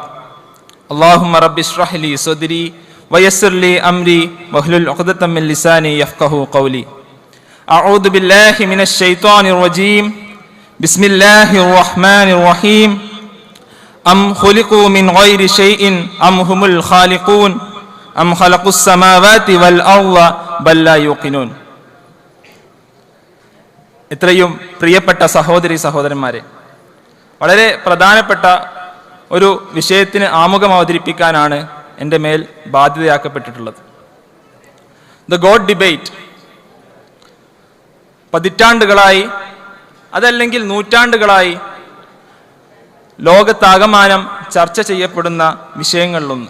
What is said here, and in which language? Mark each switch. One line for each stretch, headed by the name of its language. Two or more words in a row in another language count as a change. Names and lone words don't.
Arabic: اللهم رب اشرح لي صدري ويسر لي أمري واحلل عقدة من لساني يفقهوا قولي. أعوذ بالله من الشيطان الرجيم. بسم الله الرحمن الرحيم. أم خلقوا من غير شيء أم هم الخالقون أم خلقوا السماوات والأرض بل لا يوقنون.
Malayalam: ഇത്രയും പ്രിയപ്പെട്ട സഹോദരി സഹോദരന്മാരെ, വളരെ പ്രധാനപ്പെട്ട ഒരു വിഷയത്തിന് ആമുഖം അവതരിപ്പിക്കാനാണ് എൻ്റെ മേൽ ബാധ്യതയാക്കപ്പെട്ടിട്ടുള്ളത്. ദ ഗോഡ് ഡിബേറ്റ് പതിറ്റാണ്ടുകളായി, അതല്ലെങ്കിൽ നൂറ്റാണ്ടുകളായി ലോകത്താകമാനം ചർച്ച ചെയ്യപ്പെടുന്ന വിഷയങ്ങളിലൊന്ന്.